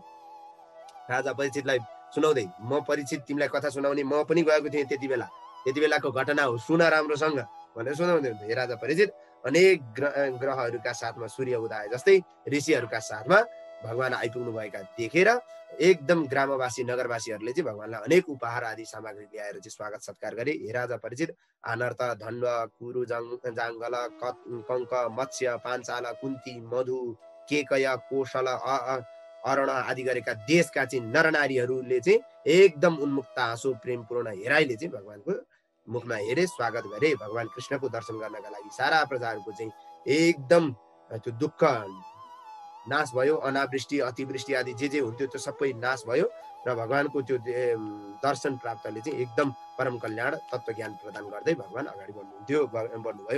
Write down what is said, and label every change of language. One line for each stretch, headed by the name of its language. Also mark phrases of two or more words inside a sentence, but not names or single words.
Nepali: राजा परीक्षितलाई सुनाउँदै, म परीक्षित तिमीलाई कथा सुनाउने, म पनि गएको थिएँ त्यति बेलाको घटना हो, सुन राम्रोसँग भनेर सुनाउँदै हुन्छ। हे राजा परीक्षित, अनेक ग्रहहरूका साथमा सूर्य उदाए जस्तै ऋषिहरूका साथमा भगवान आइपुग्नु भएका देखेर एकदम ग्रामवासी नगरवासीहरूले चाहिँ भगवानलाई अनेक उपहार आदि सामग्री ल्याएर चाहिँ स्वागत सत्कार गरे। हे राजा परीक्षित, आनर्त, धन्व, कुरु, जाङ्गल, कङ्क, मत्स्य, पाञ्चाल, कुन्ती, मधु, केकय, कोशल, अरण आदि गरेका देशका चाहिँ नरनारीहरूले चाहिँ एकदम उन्मुक्त आँसु प्रेमपूर्ण हेराइले चाहिँ भगवानको मुखमा हेरे, स्वागत गरे। भगवान कृष्णको दर्शन गर्नका लागि सारा प्रजाहरूको चाहिँ एकदम त्यो दुःख नाश भयो, अनावृष्टि, अतिवृष्टि आदि जे हुन्थ्यो त्यो सबै नाश भयो र भगवानको त्यो दर्शन प्राप्तले चाहिँ एकदम परम कल्याण तत्त्व ज्ञान प्रदान गर्दै भगवान अगाडि बढ्नुभयो।